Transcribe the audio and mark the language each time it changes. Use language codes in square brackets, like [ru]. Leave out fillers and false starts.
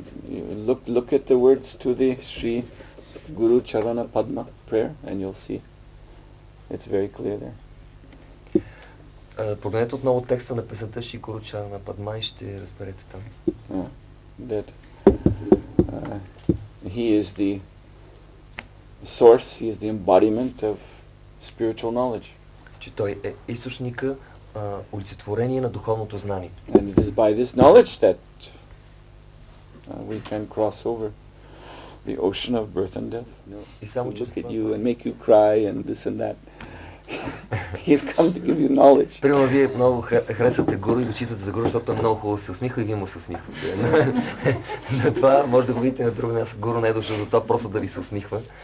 [en] You look at the words to the Sri Guru Charana Padma prayer, and you'll see it's very clear there. [bg] Погледнете отново текста на песента Шри Гуру Чарана Падма и ще разберете там. [en] That he is the source, he is the embodiment of spiritual knowledge. [bg] Че той е източника, олицетворение на духовното знание. [en] And it is by this knowledge that we can cross over the ocean of birth and death. [bg] И само [en] Look at you and make you cry and this and that. He's come to give you knowledge. [bg] Примерно вие много харесвате Гуру и го читате за Гуру, защото много хубаво се усмихва и вие му се усмихвате. Но това може да го видите на друго място. Гуру не е дошъл за това просто да ви се усмихва.